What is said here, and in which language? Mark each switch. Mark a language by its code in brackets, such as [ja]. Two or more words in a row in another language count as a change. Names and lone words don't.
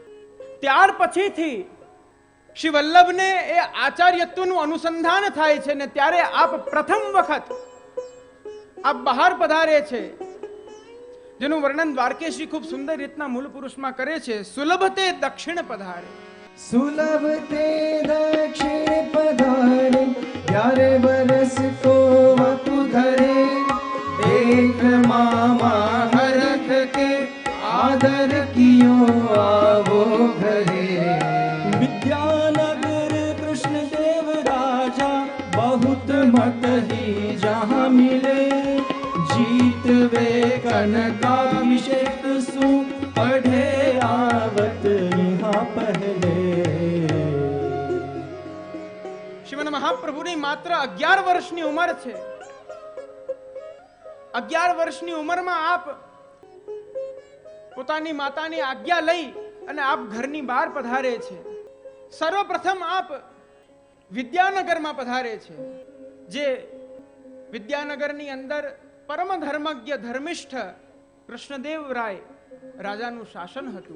[gu] ત્યાર પછીથી શ્રી વલ્લભને એ આચાર્યત્વનું અનુસંધાન થાય છે ને ત્યારે આપ પ્રથમ વખત આપ બહાર પધારે છે, જેનું વર્ણન દ્વારકેશજી ખૂબ સુંદર રીતના મૂળ પુરુષમાં કરે છે. સુલભ તે દક્ષિણ પધારે, [hi] सुलभ ते दक्षिण पधारे, 11 बरस को वपु धरे, एक मामा हरख के आदर कियो आवो घरे. विद्यानगर कृष्ण देव राजा बहुत मत ही जहाँ मिले, जीत वे कनकाभिषेक सु पढ़े आवत यहाँ पहले. [gu] શ્રીમન મહાપ્રભુની માત્ર 11 વર્ષની ઉંમર છે. 11 વર્ષની ઉંમરમાં આપ પોતાની માતાની આજ્ઞા લઈ અને આપ ઘરની બહાર પધારે છે. સર્વપ્રથમ આપ વિદ્યાનગરમાં પધારે છે, જે વિદ્યાનગરની અંદર પરમ ધર્મજ્ઞ ધર્મિષ્ઠ કૃષ્ણદેવ રાય રાજાનું શાસન હતું.